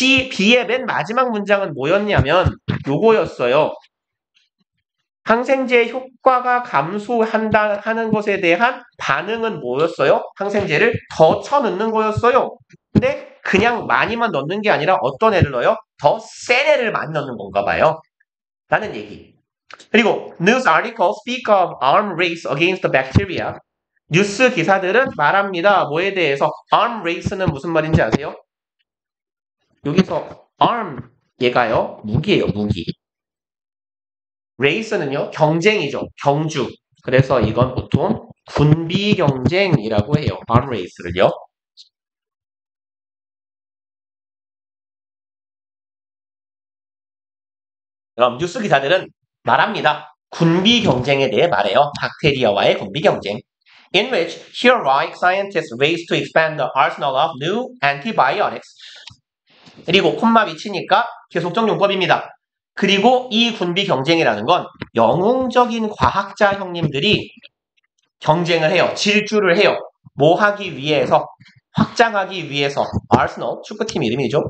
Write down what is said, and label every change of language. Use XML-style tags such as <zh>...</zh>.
<ko>B의 맨 마지막 문장은 뭐였냐면 요거였어요. 항생제의 효과가 감소한다 하는 것에 대한 반응은 뭐였어요? 항생제를 더 쳐넣는 거였어요. 근데 그냥 많이만 넣는 게 아니라 어떤 애를 넣어요? 더 센 애를 많이 넣는 건가 봐요. 라는 얘기. 그리고</ko> <en>news articles speak of arm race against the bacteria.</en> <ko>뉴스 기사들은 말합니다. 뭐에 대해서? arm race는 무슨 말인지 아세요? 여기서 arm 얘가요. 무기예요. 무기. race는요. 경쟁이죠. 경주. 그래서 이건 보통 군비 경쟁이라고 해요. arm race를요. 그럼 뉴스 기사들은 말합니다. 군비 경쟁에 대해 말해요. 박테리아와의 군비 경쟁.</ko> <en>In which heroic scientists race to expand the arsenal of new antibiotics.</en> <ko>그리고 콤마 미치니까 계속적 용법입니다. 그리고 이 군비 경쟁이라는 건 영웅적인 과학자 형님들이 경쟁을 해요. 질주를 해요. 뭐 하기 위해서? 확장하기 위해서. 아스널, 축구팀 이름이죠.</ko>